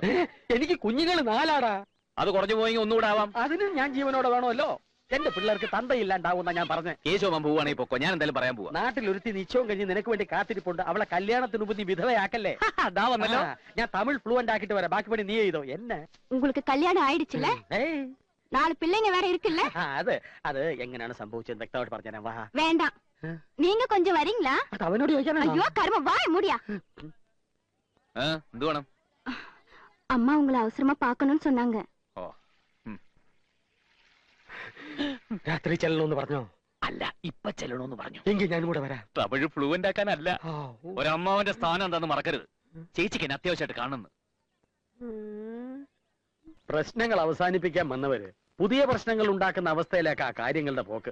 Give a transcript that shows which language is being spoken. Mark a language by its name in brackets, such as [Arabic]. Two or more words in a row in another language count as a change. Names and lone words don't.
[Malayalam] എനിക്ക് കുഞ്ഞുങ്ങൾ 4 അത് കുറഞ്ഞു പോയെങ്കിൽ ഒന്നുകൂടെ ആവാം. അതിനും ഞാൻ ജീവനോടെ വേണമല്ലോ. എന്റെ പിള്ളേർക്ക് തന്തയില്ലാണ്ടാവുന്ന ഞാൻ പറഞ്ഞു. കേശവമാൻ പോവാണെങ്കിൽ പൊക്കോ, ഞാൻ എന്തായാലും പറയാൻ പോവാ. നാട്ടിൽ ഒരുത്തി നിശ്ചയം കഴിഞ്ഞ് നിനക്ക് വേണ്ടി കാത്തിരിപ്പുണ്ട്. അവളെ കല്യാണത്തിന് മുമ്പ് നീ വിധവയാക്കല്ലേ. അതാ വന്നല്ലോ. ഞാൻ തമിഴ് ഫ്ലുവന്റ് ആക്കിട്ട് വരാം. ബാക്കി പണി നീ ചെയ്തോ. എന്നെ [Tamil] உங்களுக்கு கல்யாணம் ஆயிடுச்சுல? 4 பிள்ளைங்க வேற இருக்குல்ல? [Malayalam] അത് എങ്ങനെയാണ് സംഭവിച്ചത് വ്യക്തമായിട്ട് പറഞ്ഞാ. വാ. [Tamil] வேண்டாம், நீங்க கொஞ்சம் வரீங்களா? [Malayalam] അത് അവനോട് ചോദിക്കാനാ. [Tamil] ஐயோ கர்ம, வாய மூடியா. [Malayalam] എന്ത് വേണം? [Tamil] அம்மா உங்களை அவசரமா பார்க்கணும்னு சொன்னாங்க. [Malayalam] രാത്രി ചെല്ലണമെന്ന് പറഞ്ഞോ? അല്ല, ഇപ്പൊ ചെല്ലണോന്ന് പറഞ്ഞു. എങ്കിൽ ഞാനും കൂടെ വരാം. തമിഴ് ഫ്ലുവന്റ് ആക്കാനല്ല, ഒരമ്മാവന്റെ സ്ഥാനം എന്താന്ന് മറക്കരുത്. ചേച്ചിക്ക് എന്നെ അത്യാവശ്യമായിട്ട് കാണുന്നു. പ്രശ്നങ്ങൾ അവസാനിപ്പിക്കാൻ വന്നവര് പുതിയ പ്രശ്നങ്ങൾ ഉണ്ടാക്കുന്ന അവസ്ഥയിലേക്കാ കാര്യങ്ങളുടെ പോക്ക്.